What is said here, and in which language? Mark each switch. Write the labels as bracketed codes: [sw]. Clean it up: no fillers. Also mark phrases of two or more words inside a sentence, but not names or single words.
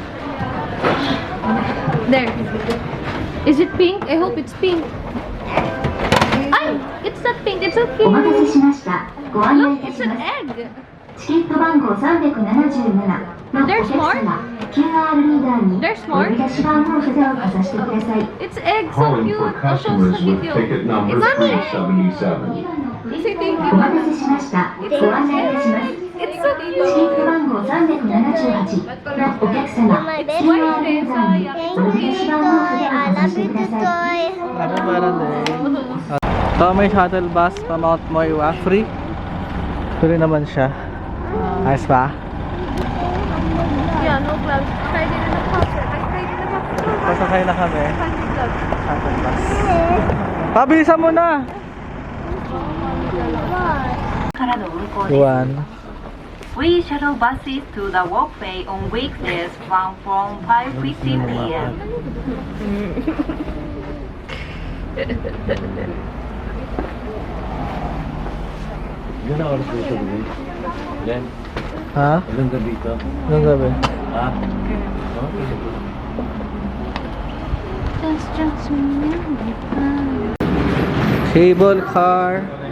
[en] There. Is it pink? I hope it's pink. Ay! It's not pink. It's [ja] お [en] okay. [ja] 待たせしました。ご案内 [en] Look, [ja] いた [en] it's [ja] し [en] an [ja] ます。 [en] egg. [ja] チケット番号377のお [en] There's [ja] 客 [en] more? [ja] 様、QR リーダーに [en] There's [ja] お [en] more? [ja] 呼び出し番号札をかざしてください。 [en] It's egg. So Calling cute. for I'll show customers the with video. ticket number It's pink. 377. Say thank [ja] お [en] you. [ja] 待たせしました。ご案内いたします。 [en] It's so [ja] チケッ [en] cute. [ja] ト番号378のお客様、QR リーダーにお呼び出し番号札を [en] I [ja] かざ [en] love [ja] して [en] you, [ja] ください。 [en] Toy. [tl] Ano ba din? Ito may [en] shuttle bus [tl] pa Mount Moiwa. Free. Free naman siya. Ayos ba? Yeah, [en] no gloves. [tl] Friday na nag-cover. Friday na nag-cover. Pasakay na kami. Gloves. [en] Shuttle bus. [tl] Pabilisan mo na! [ja] からの運行です。 Juan. [en] We shuttle buses to the walkway on weekdays from 5:15 p.m. [tl] Gano'n oras dito, Gabi? Ilan? Ha? Ilang gabi ito? Anong gabi? Ha? [en] Cable car.